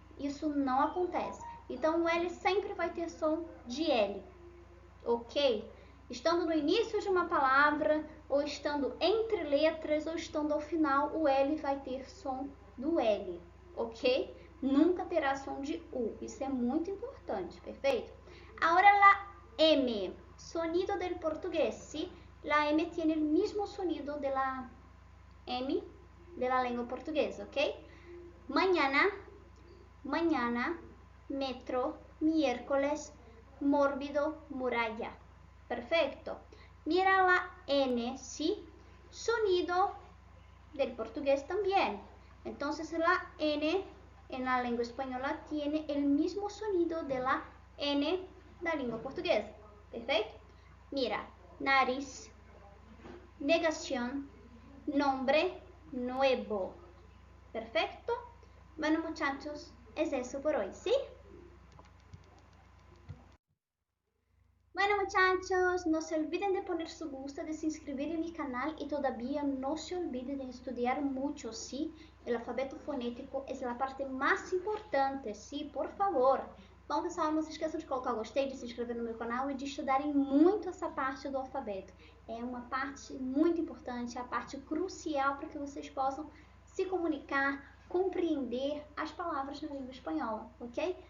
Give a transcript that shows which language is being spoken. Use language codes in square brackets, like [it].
[pt] Isso não acontece. Então, o L sempre vai ter som de L, ok? Estando no início de uma palavra, ou estando entre letras, ou estando ao final, o L vai ter som do L, ok? Nunca terá som de U, isso é muito importante, perfeito? [es] Agora la M, sonido del portugués, ¿sí? La M tiene el mismo sonido de la M de la lengua portuguesa, ¿ok? Mañana, mañana, metro, miércoles, mórbido, muralla. Perfecto. Mira la N, ¿sí? Sonido del portugués también. Entonces la N en la lengua española tiene el mismo sonido de la N de la lengua portuguesa. Perfecto. Mira, nariz, negación, nombre, nuevo. Perfecto. Bueno muchachos, es eso por hoy, ¿sí? Bueno muchachos, no se olviden de poner su gusto, de se inscribir en mi canal y todavía no se olviden de estudiar mucho, ¿sí? El alfabeto fonético es la parte más importante, ¿sí? Por favor. [pt] Bom, pessoal, não se esqueçam de colocar o gostei, de se inscrever no meu canal e de estudarem muito essa parte do alfabeto. É uma parte muito importante, é a parte crucial para que vocês possam se comunicar, compreender as palavras na língua espanhola, ok?